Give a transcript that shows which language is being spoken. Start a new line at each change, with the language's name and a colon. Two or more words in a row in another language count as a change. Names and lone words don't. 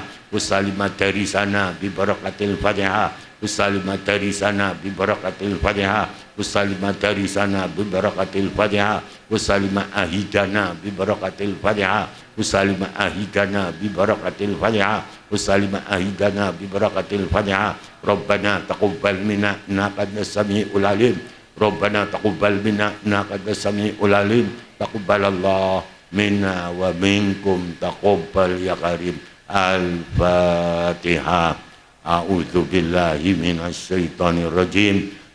Arabic: أسلم مدارسنا ببركة الفاتحة. أسلم مدارسنا ببركة الفاتحة أسلم مدارسنا ببركة الفاتحة. Usalim madarisana bi barakatil Fatihah. أسلم عهدنا ببركة الفاتحة. أسلم عهدنا ببركة الفاتحة. أسلم عهدنا ببركة الفاتحة. ربنا تقبل منا إنك أنت السميع العليم. ربنا تقبل منا إنك أنت السميع العليم. تقبل الله منا ومنكم تقبل يا كريم. Al-Fatihah. أعوذ بالله من الشيطان الرجيم.